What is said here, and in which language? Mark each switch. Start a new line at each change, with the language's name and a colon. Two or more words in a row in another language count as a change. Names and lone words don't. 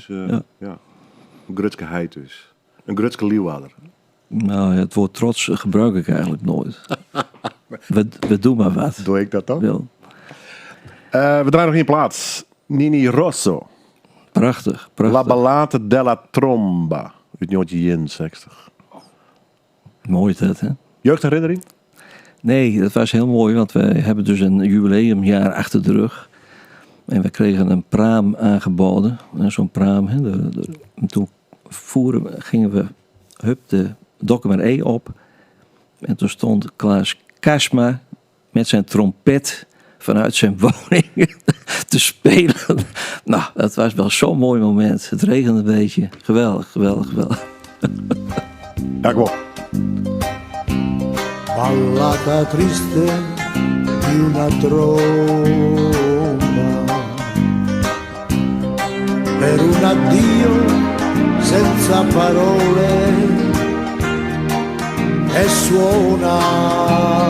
Dutch: ja. ja. Een grutske heid dus. Een grutske liefhouder. Nou, het woord trots gebruik ik eigenlijk nooit. we doen maar wat. Doe ik dat dan? Wil. We draaien nog één plaats. Nini Rosso. Prachtig, La prachtig. Ballate della Tromba. Uit 1961. Mooi dat, hè? Jeugdherinnering? Nee, dat was heel mooi, want we hebben dus een jubileumjaar achter de rug. En we kregen een praam aangeboden. Zo'n praam, hè. En toen gingen we de Dokkumer E op. En toen stond Klaas Kasma met zijn trompet vanuit zijn woning te spelen. Nou, dat was wel zo'n mooi moment. Het regende een beetje. Geweldig, geweldig, geweldig. Ja, kom.
Italian: Ballata triste di una tromba per un addio senza parole e suona